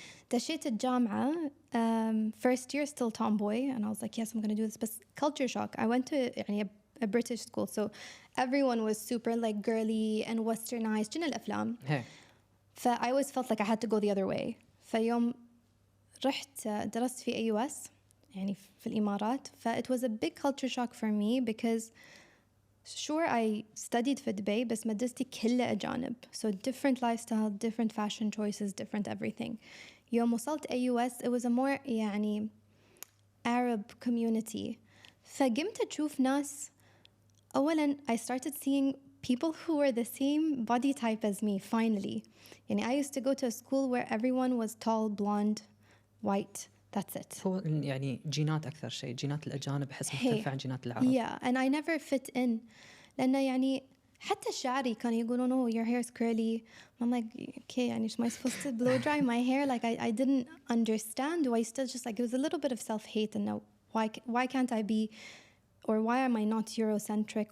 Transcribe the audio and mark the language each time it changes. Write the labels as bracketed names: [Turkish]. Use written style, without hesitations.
[Arabic] دشيت الجامعة, [English] first year still tomboy, and I was like, yes, I'm going to do this. But culture shock. I went to [Arabic] يعني [English] a British school, so everyone was super like girly and westernized. [Arabic] جنا الأفلام. [English] Hey. I always felt like I had to go the other way. [Arabic] فيوم رحت درست في AUS يعني في الإمارات. [English] It was a big culture shock for me because sure I studied [Arabic] في دبي بس مدرستي كلها أجانب. [English] So different lifestyle, different fashion choices, different everything. [Arabic] يوم وصلت [English] AUS it was a more [Arabic] يعني [English] Arab community. [Arabic] فقمت أشوف ناس. أولاً [English] I started seeing people who were the same body type as me finally. [Arabic] يعني [English] I used to go to a school where everyone was tall, blonde, white, That's it. [Arabic] هو يعني جينات أكثر شيء، جينات الأجانب أحس مختلفة عن جينات العرب. [English] Yeah, and I never fit in. [Arabic] لأنه يعني حتى شعري كانوا يقولون [English] oh your hair is curly. I'm like okay [Arabic] يعني [English] am I supposed to blow dry my hair? Like I didn't understand. I still just like it was a little bit of self-hate and now why can't I be, or why am I not Eurocentric?